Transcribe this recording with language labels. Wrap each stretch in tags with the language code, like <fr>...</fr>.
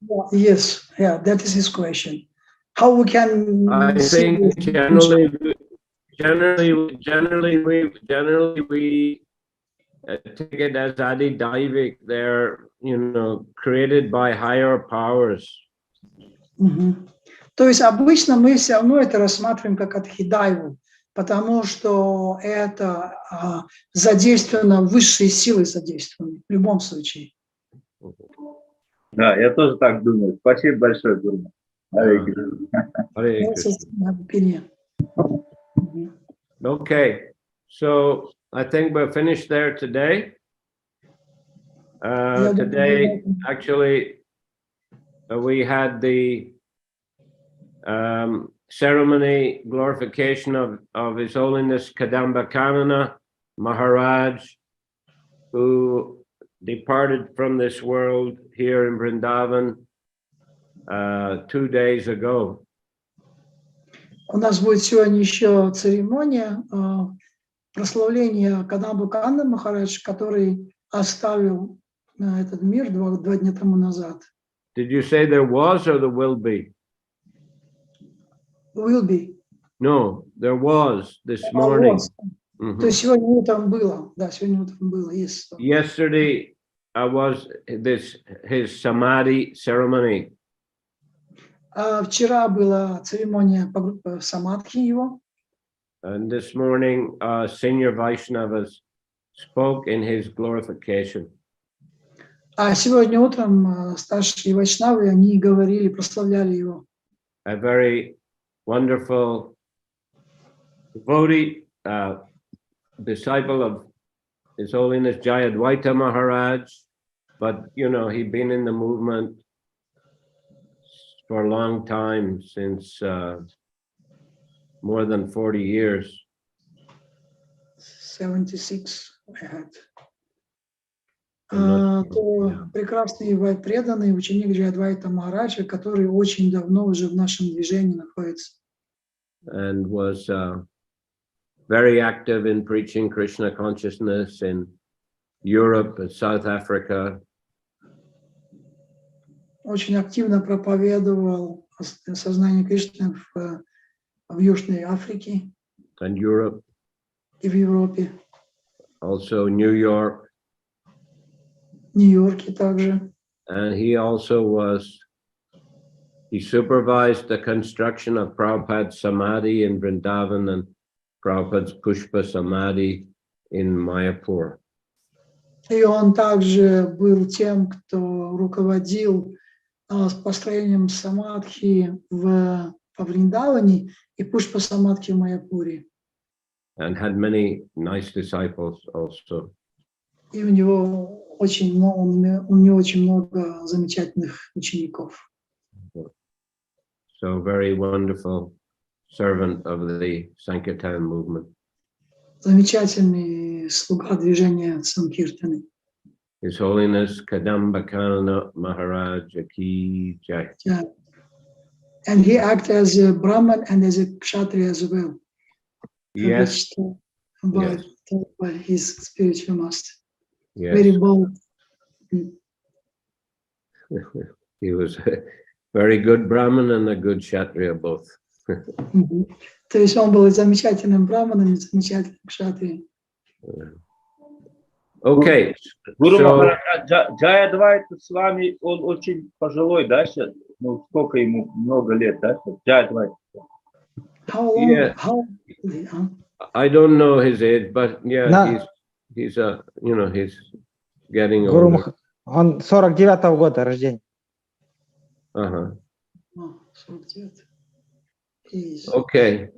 <en>Yes, yeah, that is his question. How we can? I think generally we take it as Adi-Daivik. They're created by higher powers.</en> <ru>То есть обычно мы все равно это рассматриваем как Адхидайву, потому что это задействовано, высшие силы задействованы в любом случае. Да, я тоже так думаю. Спасибо большое, Гуру. Харе Кришна.</ru> <en>Okay, so I think we're finished there today. Today, actually, we had the ceremony glorification of His Holiness Kadamba Kanana Maharaj, who departed from this world here in Vrindavan 2 days ago.</en> <ru>У нас будет сегодня еще церемония прославления Кадамбы Канана Махарадж, который оставил этот мир два дня тому назад.</ru> <en>Did you say there was or there will be? Will be. No, there was this morning.</en> <ru>То есть сегодня утром было. Да, сегодня утром было.</ru> <en>Yes. Yesterday was his samadhi ceremony.</en> <ru>Вчера была церемония самадхи его.</ru> <en>And this morning, senior Vaishnavas spoke in his glorification.</en> <ru>А сегодня утром старшие вайшнавы, они говорили, прославляли его.</ru> <en>A very wonderful devotee, disciple of His Holiness Jayadvaita Maharaj, but he'd been in the movement for a long time, since more than 40 years. 76 I had.</en> <ru>То прекрасный преданный ученик Джайадвайта Махараджа, который очень давно уже в нашем движении находится.</ru> <en>And was very active in preaching Krishna consciousness in Europe and South Africa.</en> <ru>Очень активно проповедовал сознание Кришны в Южной Африке.</ru> <en>And Europe.</en> <ru>И в Европе.</ru> <en>Also New York.</en> <ru>Нью-Йорке также.</ru> <en>And he supervised the construction of Prabhupada's Samadhi in Vrindavan and Prabhupada's Pushpa Samadhi in Mayapur.</en> <ru>И он также был тем, кто руководил построением самадхи во Вриндаване и Пушпа Самадхи в Майяпуре.</ru> <en>And had many nice disciples also.</en> <ru>И у него очень много замечательных учеников.</ru> <en>So very wonderful servant of the Sankirtan movement.</en> <ru>Замечательный слуга движения Санкиртаны.</ru> <en>His Holiness Kadamba Kanana Maharaj Ki Jai. Yeah. And he acted as a Brahman and as a Kshatriya as well. Yes. By his spiritual master. Yes. Very bold. He was a very good Brahmin and a good Kshatriya both.</en> <ru>То есть он был замечательным браманом, замечательным кшатрием.</ru> <en>Okay.</en> <ru>Гуру</ru> <en>So,</en> <ru>Махарадж, Джайадвайта с вами, он очень пожилой, да, сейчас? Ну, сколько ему, много лет, да? Джайадвайта.</ru> <en>How long? Yeah. How? I don't know his age, but yeah,</en> <ru>Да.</ru> <en>he's he's getting</en> <ru>Гуру</ru> <en>older.</en> <ru>Мах... Он 49-го года рождения. Uh-huh.</ru> <en>Oh, 49. Is Okay.</en>